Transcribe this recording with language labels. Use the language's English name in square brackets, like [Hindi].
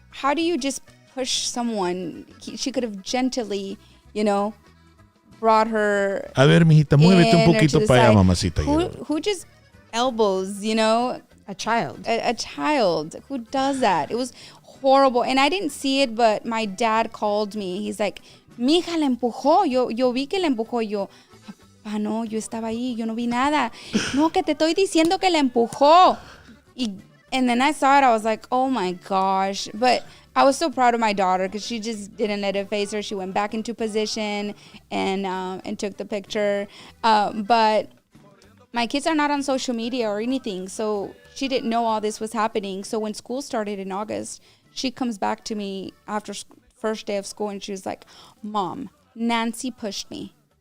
[English] How do you just push someone? She could have gently, brought her. [Spanish] A ver, mijita, muévete un poquito para allá, mamacita. [English] Who just elbows, a child. A child. Who does that? It was horrible. And I didn't see it, but my dad called me. He's like, [Spanish] mi hija la empujó. Yo vi que la empujó. Yo, papá, no, yo estaba ahí. Yo no vi nada. No, que te estoy diciendo que la empujó. [English] And then I saw it. I was like, oh my gosh. But I was so proud of my daughter because she just didn't let it face her. She went back into position and took the picture. But my kids are not on social media or anything, so she didn't know all this was happening. So when school started in August, she comes back to me after first day of school, and she was like, Mom, Nancy pushed me.